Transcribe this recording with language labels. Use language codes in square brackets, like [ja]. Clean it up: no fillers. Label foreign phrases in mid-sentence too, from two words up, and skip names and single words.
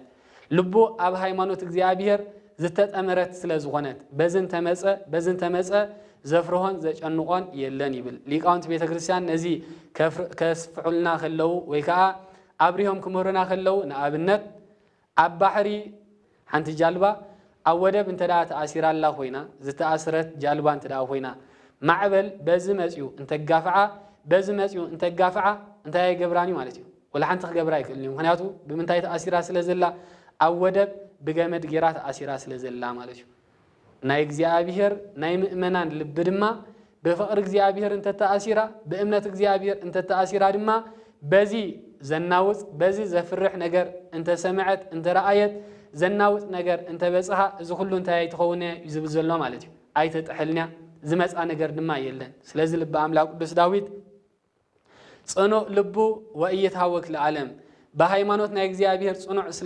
[ti] ልቡ ኣብ ሃይማኖት እግዚአብሔር ዝተጠመረት ስለ ዝኾነት በዝን ተመፀ ዘፍርሆን ዘጨንቆን የለን ይብል ሊቃውንት ቤተ ክርስቲያን ነዚ ከስፍዑልና ከለው ወይ ከዓ አብሪሆም ክምህሩና ከለው ንኣብነት ኣብ ባሕሪ ሓንቲ ጃልባ ኣብ ወደብ እንተዳ ተኣሲራላ ኮይና ዝተኣስረት ጃልባ እንተዳ ኮይና ማዕበል በዚ መፅዩ እንተጋፍዓ እንታይ ገብራኒ ማለት እዩ ወላ ሓንቲ ክገብራ ይክእልኒ ምክንያቱ ብምንታይ ተኣሲራ ስለ ዘላ ኣብ ወደብ ብገመድ ጌራ ተኣሲራ ስለ ዘላ ማለት እዩ ናይ እግዚአብሔር ናይ ምእመናን ልብ ድማ በፍቅር እግዚአብሔር እንተተኣሲራ በእምነት እግዚአብሔር እንተተኣሲራ ድማ በዚ ዘናውፅ በዚ ዘፍርሕ ነገር እንተሰምዐት እንተረአየት ዘናውፅ ነገር እንተበፅሓ እዚ ኩሉ እንታይ ትኸውን ይዝብል ዘሎ ማለት እዩ ኣይተጥሕልኛ ዝመፃ ነገር ድማ የለን ስለዚ ልብ ኣምላክ ቅዱስ ዳዊት [gez] ጽኑዕ ልቡ ወእየታወክ ለዓለም [ti] በሃይማኖት ናይ እግዚአብሔር ጽኑዕ ስለ